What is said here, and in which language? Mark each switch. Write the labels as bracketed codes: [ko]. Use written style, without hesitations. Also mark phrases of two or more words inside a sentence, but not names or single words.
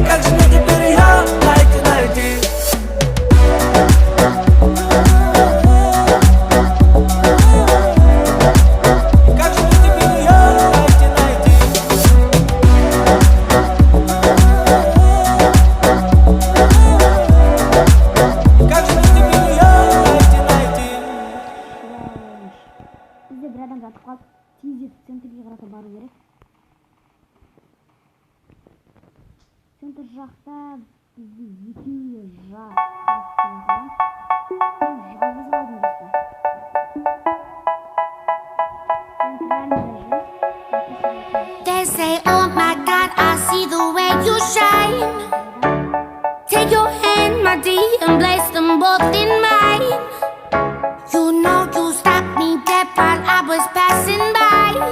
[ru] Как же мне теперь ее найти? Как же мне теперь ее найти? Как же мне теперь ее найти? [kk] Бізде бір адам жатып қалды. Тезірек центрге қарата бару керек. Центр жақта бізде екеуі жалғыз қалдым достар. [en] They say, oh my God, I see the way you shine. Take your hand, my dear, and place them both in mine. You know you stopped me dead while I was passing by.